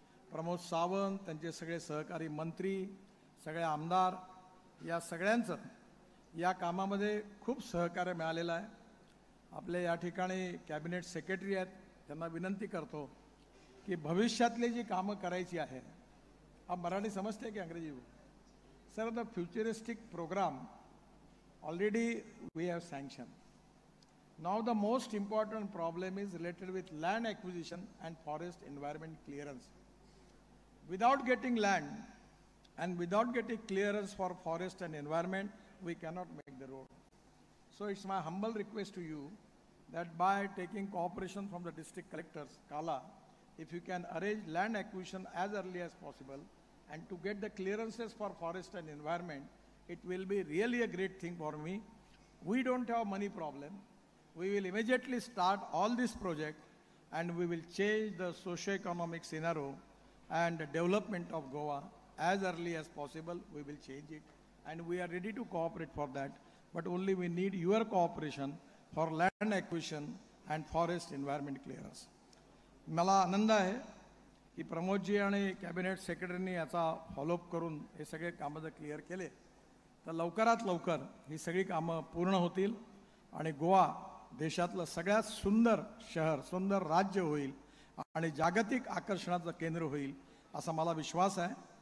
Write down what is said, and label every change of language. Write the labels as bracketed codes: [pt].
[mr] प्रमोद सावंत, त्यांचे सगळे सहकारी मंत्री, सगळे आमदार, या सगळ्यांचं या कामामध्ये खूप सहकार्य मिळालेलं आहे. आपले या ठिकाणी कॅबिनेट सेक्रेटरी आहेत, त्यांना विनंती करतो की भविष्यातली जी कामं करायची आहे, [hi] आप मराठी समजते की अंग्रेजी? [en] Sir, the futuristic program already we have sanctioned. Now the most important problem is related with land acquisition and forest environment clearance. Without getting land and without getting clearance for forest and environment, we cannot make the road. So it's my humble request to you that by taking cooperation from the district collectors, Kala, if you can arrange land acquisition as early as possible and to get the clearances for forest and environment, it will be really a great thing for me. We don't have money problem. We will immediately start all this project and we will change the socio-economic scenario and the development of Goa as early as possible. We will change it and we are ready to cooperate for that. But only we need your cooperation for land acquisition and forest environment clearance. [mr] मला आनंद आहे की प्रमोदजी आणि cabinet सेक्रेटरींनी याचा follow up करून हे सगळे कामं जर क्लिअर केले तर लवकरात लवकर ही सगळी कामं पूर्ण होतील आणि गोवा देशातलं सगळ्यात सुंदर शहर, सुंदर राज्य होईल आणि जागतिक आकर्षणाचं केंद्र होईल असा मला विश्वास आहे.